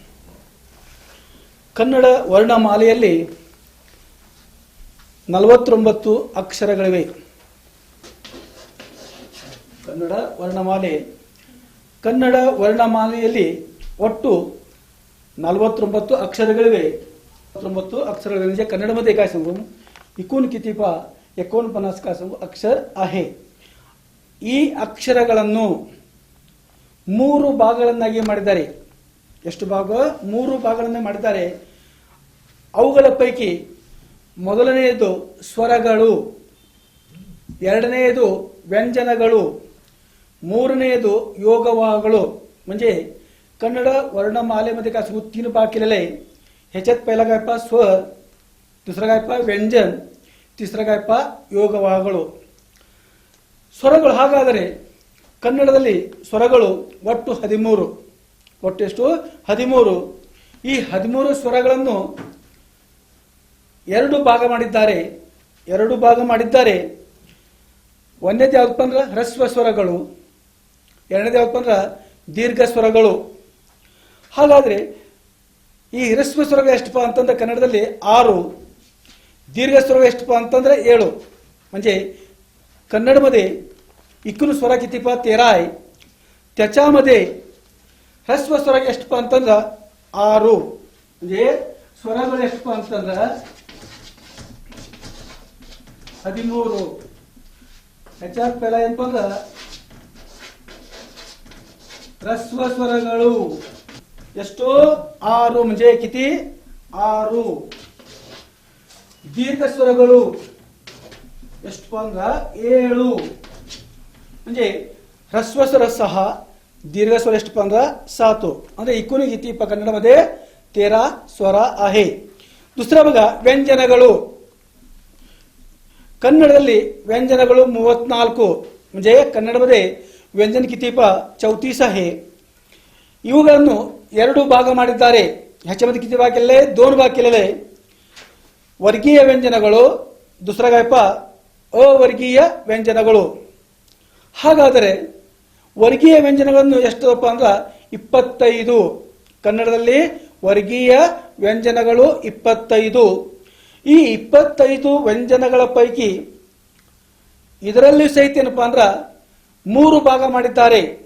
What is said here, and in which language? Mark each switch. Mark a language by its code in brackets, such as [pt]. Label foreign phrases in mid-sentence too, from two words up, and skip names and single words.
[kn] ಕನ್ನಡ ವರ್ಣಮಾಲೆಯಲ್ಲಿ 49 ಅಕ್ಷರಗಳಿವೆ. ಕನ್ನಡ ವರ್ಣಮಾಲೆಯಲ್ಲಿ ಒಟ್ಟು 49 अक्षरಗಳಿವೆ. [mr] 49 अक्षरಗಳು म्हणजे कन्नडमध्ये काय सांगू, एकूण किती पहा 49 काय सांगू अक्षर आहे. [kn] ಈ ಅಕ್ಷರಗಳನ್ನು 3 ಭಾಗಗಳನ್ನಾಗಿ ಮಾಡಿದ್ದಾರೆ. ಎಷ್ಟು ಭಾಗ? 3 ಭಾಗಗಳನ್ನು ಮಾಡಿದ್ದಾರೆ. ಅವುಗಳ ಪೈಕಿ ಮೊದಲನೆಯದು ಸ್ವರಗಳು, ಎರಡನೆಯದು ವ್ಯಂಜನಗಳು, ಮೂರನೆಯದು योगवाहಗಳು. [mr] म्हणजे कन्नड वर्णमालेमध्ये काय सांगू 3 भाग केलेले आहे. ह्याच्यात पहिला काय पहा स्वर, दुसरा काय पहा ವ್ಯಂಜನ, तिसरा काय पहा योगवाहಗಳು. [kn] ಸ್ವರಗಳು ಹಾಗಾದರೆ ಕನ್ನಡದಲ್ಲಿ ಸ್ವರಗಳು ಒಟ್ಟು 13. ಒಟ್ಟು ಎಷ್ಟು? 13. ಈ 13 ಸ್ವರಗಳನ್ನು 2 ಭಾಗ ಮಾಡಿದ್ದಾರೆ. ಒಂದನೇದು ಯಾವ್ದಪ್ಪ ಅಂದ್ರೆ ಹ್ರಸ್ವ ಸ್ವರಗಳು, ಎರಡನೇದು ಯಾವ್ದಪ್ಪ ಅಂದ್ರೆ ದೀರ್ಘ ಸ್ವರಗಳು. ಹಾಗಾದ್ರೆ ಈ ಹ್ರಸ್ವ ಸ್ವರಗಳು ಎಷ್ಟಪ್ಪ ಅಂತಂದ್ರೆ ಕನ್ನಡದಲ್ಲಿ 6, ದೀರ್ಘ ಸ್ವರ ಎಷ್ಟಪ್ಪ ಅಂತಂದ್ರೆ 7. [mr] म्हणजे कन्नडमध्ये एकूण स्वर किती पहा 13 आहे. त्याच्यामध्ये ह्रस्व स्वर [kn] ಎಷ್ಟಪ್ಪ ಅಂತಂದ್ರೆ [mr] 6. [kn] म्हणजे स्वरಗಳು ಎಷ್ಟಪ್ಪ ಅಂತಂದ್ರೆ 13. [mr] त्याच्यात पहिला [kn] ಏನಪ್ಪ ಅಂದ್ರೆ ಹ್ರಸ್ವ ಸ್ವರಗಳು ಎಷ್ಟು? 6. [mr] म्हणजे किती? [kn] 6. ದೀರ್ಘ ಸ್ವರಗಳು ಎಷ್ಟು ಅಂದ್ರೆ 7. [mr] म्हणजे ह्रस्व स्वर 6, दीर्घ स्वर [kn] ಎಷ್ಟಪ್ಪ ಅಂದ್ರೆ [mr] 7. ಅಂದ್ರೆ एकूण किती कन्नडमध्ये 13 स्वर आहे. दुसरा बघा [kn] ವ್ಯಂಜನಗಳು. कन्नडದಲ್ಲಿ ವ್ಯಂಜನಗಳು 34. [mr] म्हणजे कन्नडमध्ये ವ್ಯಂಜನ किती 34 आहे. [kn] ಇವುಗಳನ್ನು 2 ಭಾಗ ಮಾಡಿದ್ದಾರೆ. [mr] ह्याच्यामध्ये किती भाग केलेले? 2 भाग केलेले. वर्गीय ವ್ಯಂಜನಗಳು, दुसरा काय पहा अवर्गीय ವ್ಯಂಜನಗಳು. [kn] ಹಾಗಾದರೆ ವರ್ಗೀಯ ವ್ಯಂಜನಗಳನ್ನು ಎಷ್ಟಪ್ಪ ಅಂದ್ರೆ 25. ಕನ್ನಡದಲ್ಲಿ ವರ್ಗೀಯ ವ್ಯಂಜನಗಳು 25. ಈ 25 ವ್ಯಂಜನಗಳ ಪೈಕಿ ಇದರಲ್ಲಿ ಸಹಿತ ಏನಪ್ಪಾ ಅಂದ್ರೆ 3 ಭಾಗ ಮಾಡಿದ್ದಾರೆ.